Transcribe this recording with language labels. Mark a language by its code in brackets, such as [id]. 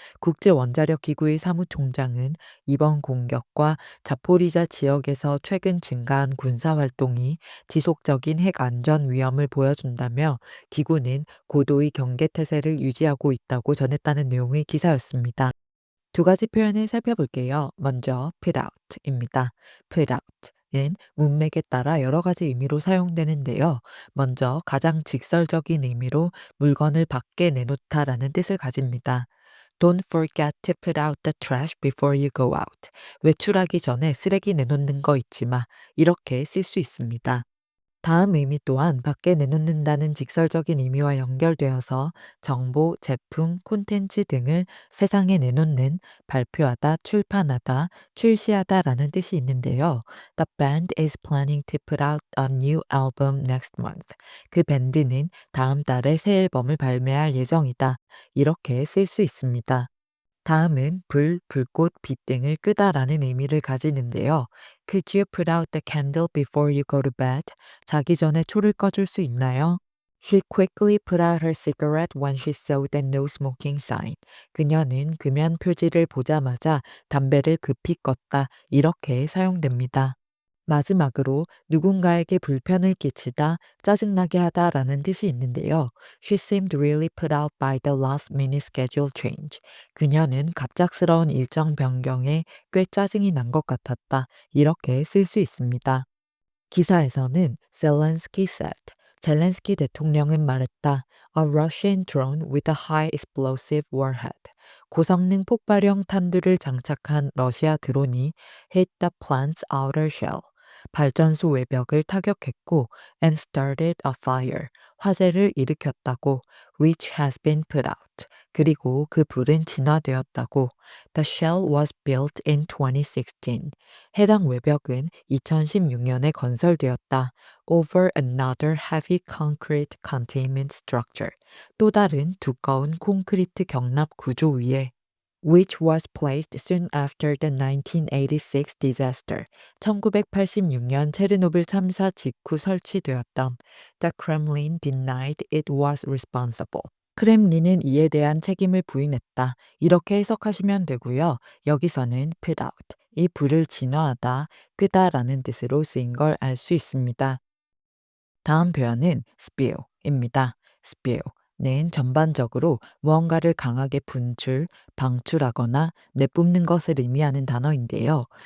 [ko] 국제원자력기구의 사무총장은 이번 공격과 자포리자 지역에서 최근 증가한 군사활동이 지속적인 핵 안전 위험을 보여준다며 기구는 고도의 경계태세를 유지하고 있다고 전했다는 내용의 기사였습니다. 두 가지 표현을 살펴볼게요. 먼저 put out입니다. put out은 문맥에 따라 여러 가지 의미로 사용되는데요. 먼저 가장 직설적인 의미로 물건을 밖에 내놓다라는 뜻을 가집니다. [en] Don't forget to put out the trash before you go out. [ko] 외출하기 전에 쓰레기 내놓는 거 잊지 마. 이렇게 쓸 수 있습니다. 다음 의미 또한 밖에 내놓는다는 직설적인 의미와 연결되어서 정보, 제품, 콘텐츠 등을 세상에 내놓는, 발표하다, 출판하다, 출시하다라는 뜻이 있는데요. [en] The band is planning to put out a new album next month. [ko] 그 밴드는 다음 달에 새 앨범을 발매할 예정이다. 이렇게 쓸 수 있습니다. 다음은 불, 불꽃, 빛 등을 끄다라는 의미를 가지는데요. [en] Could you put out the candle before you go to bed? [ko] 자기 전에 초를 꺼줄 수 있나요? [en] She quickly put out her cigarette when she saw the no smoking sign. [ko] 그녀는 금연 표지를 보자마자 담배를 급히 껐다. 이렇게 사용됩니다. 마지막으로 누군가에게 불편을 끼치다, 짜증나게 하다라는 뜻이 있는데요. [en] She seemed really put out by the last minute schedule change. [ko] 그녀는 갑작스러운 일정 변경에 꽤 짜증이 난 것 같았다. 이렇게 쓸 수 있습니다. 기사에서는 [en] Zelensky said, [ko] 젤렌스키 대통령은 말했다. [en] A Russian drone with a high explosive warhead. [ko] 고성능 폭발형 탄두를 장착한 러시아 드론이 [en] hit the plant's outer shell. [ko] 발전소 외벽을 타격했고 [en] and started a fire. [ko] 화재를 일으켰다고 [en] which has been put out. [ko] 그리고 그 불은 진화되었다고 [en] The shell was built in 2016. [ko] 해당 외벽은 2016년에 건설되었다. [en] Over another heavy concrete containment structure. [ko] 또 다른 두꺼운 콘크리트 경납 구조 위에 [en] which was placed soon after the 1986 disaster. [ko] 1986년 체르노빌 참사 직후 설치되었던 [en] The Kremlin denied it was responsible. [ko] 크렘린은 이에 대한 책임을 부인했다. 이렇게 해석하시면 되고요. 여기서는 put out, 이 불을 진화하다, 끄다라는 뜻으로 쓰인 걸 알 수 있습니다. 다음 표현은 spill입니다. spill는 전반적으로 무언가를 강하게 분출, 방출하거나 내뿜는 것을 의미하는 단어인데요.